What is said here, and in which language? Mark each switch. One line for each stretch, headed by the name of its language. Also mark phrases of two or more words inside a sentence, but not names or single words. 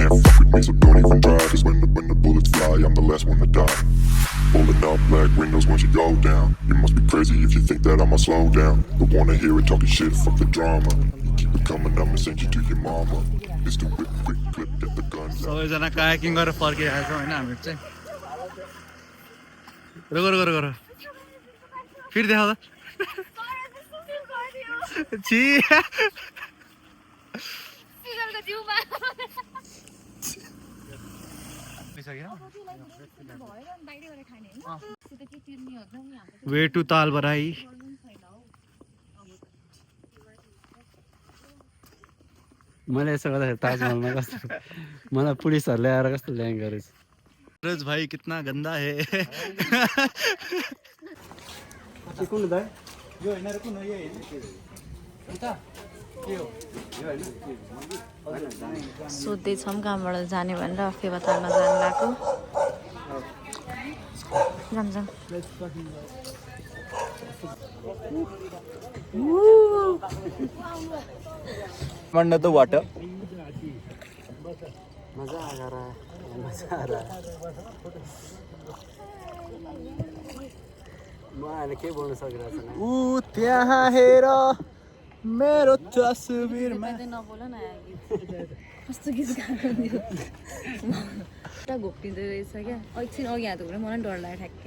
English: fuck with me, so don't even try. Cause when the bullets fly, I'm the last one to die. Pulling up black windows once you go down. You must be crazy if you think that I'ma slow down. Don't wanna hear it talking shit, fuck the drama. You keep it coming, I'ma send you to your mama. It's the whip, quick clip, get the guns out.
Nepali: सबैजना कायाकिङ गरेर फर्किरहेको छौँ होइन हामीहरू चाहिँ गर फेरि देखा त छि
English: way to
Nepali: तालबराई मैले यसो गर्दाखेरि ताजमहलमा कस्तो मलाई पुलिसहरूले आएर कस्तो ल्याङ गरेछ
Hindi: सूरज भाई कितना गंदा है
Nepali: कुन दाइ यो हैन र कुन हो यो हैन अन्त के हो यो हैन सोध्दैछौँ कहाँबाट जाने भनेर फेवा तालमा जानु लाग्यो जाम
English: Under the water.
Hindi: मजा आ रहा है
Nepali: म अहिले के बोल्न सकिरहेको छैन ऊ त्यहाँ हेर मेरो तस्बिरमा नबोल न कस्तो गीत गाएको पुरा घोप्टिँदो रहेछ क्या एकछिन अघि हात घुम्यो मलाई डर लाग्यो ठ्याक्कै